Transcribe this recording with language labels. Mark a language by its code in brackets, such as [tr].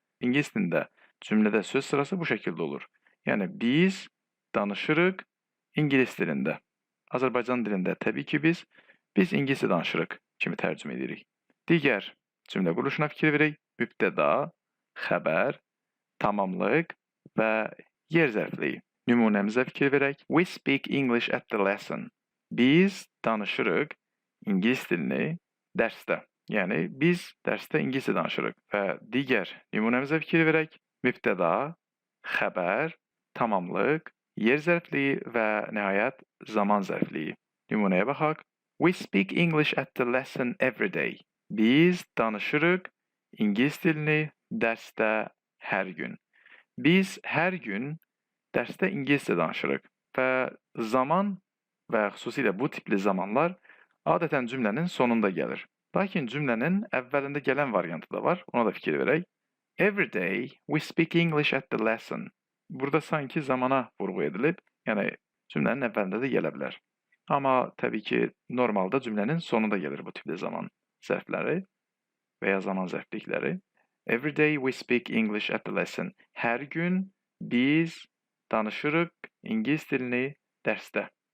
[az] İngilis dilində cümlədə söz sırası bu şəkildə olur. Yəni, biz danışırıq İngilis dilində. Azərbaycan dilində təbii ki, biz ingiliscə danışırıq kimi tərcümə edirik. Digər cümlə quruluşuna fikir verək. Mübtəda, xəbər, tamamlıq və yer zərfliyi. Nümunəmizə fikir verək. [en] We speak English at the lesson. [az] Biz danışırıq İngilis dilini dərsdə. Yəni, biz dərsdə ingiliscə danışırıq və digər nümunəmizə fikir verək. Mübtəda, xəbər, tamamlıq, yer zərfliyi və nəhayət zaman zərfliyi. Nümunəyə baxaq. [en] We speak English at the lesson every day. [az] Biz danışırıq İngilis dilini dərsdə hər gün. Biz hər gün dərsdə ingiliscə danışırıq və zaman və xüsusilə bu tipli zamanlar adətən cümlənin sonunda gəlir. Lakin cümlənin əvvəlində gələn variantı da var, ona da fikir verək. [en] Every day we speak English at the lesson. [az] Burada sanki zamana vurğu edilib, yəni cümlənin əvvəlində də gələ bilər. Amma təbii ki, normalda cümlənin sonunda gəlir bu tipli zaman zərfləri və ya zaman zərflikləri. [en] Every day we speak English at the lesson. [az] Hər gün biz danışırıq İngilis dilini dərsdə.